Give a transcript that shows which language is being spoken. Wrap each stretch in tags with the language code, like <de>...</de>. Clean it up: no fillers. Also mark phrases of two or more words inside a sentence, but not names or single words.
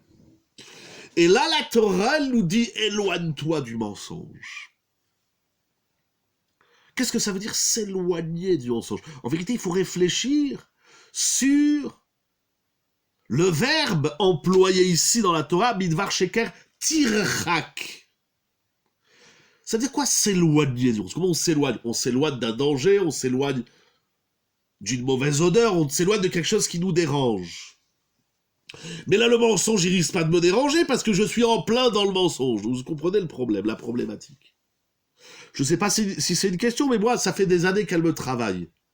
<fr>Et là, la Torah, elle nous dit, éloigne-toi du mensonge. Qu'est-ce que ça veut dire s'éloigner du mensonge? En vérité, il faut réfléchir sur le verbe employé ici dans la Torah,</fr> <he>מדבר שקר תרחק.</he> <fr>Ça veut dire quoi s'éloigner du mensonge? Comment on s'éloigne? On s'éloigne d'un danger, on s'éloigne d'une mauvaise odeur, on s'éloigne de quelque chose qui nous dérange. Mais là, le mensonge, il risque pas de me déranger parce que je suis en plein dans le mensonge. Vous comprenez le problème, la problématique. Je sais pas si c'est une question, mais moi, ça fait des années qu'elle me travaille.</fr>